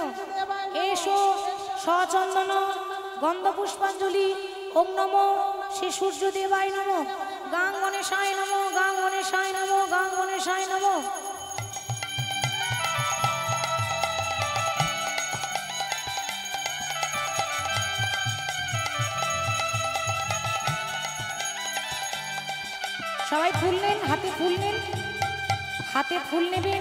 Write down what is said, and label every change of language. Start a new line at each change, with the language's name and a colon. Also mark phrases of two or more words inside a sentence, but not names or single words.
Sanskrit: एषो सचंदन गंध पुष्पांजलि ओम नमो श्री सूर्य देवाय नमो। गां गणेशाय नमो गां गणेशाय नमो गां गणेशाय नमो।
Bangla: সবাই ফুল নেন, হাতে ফুল নেন, হাতে ফুল নেবেন।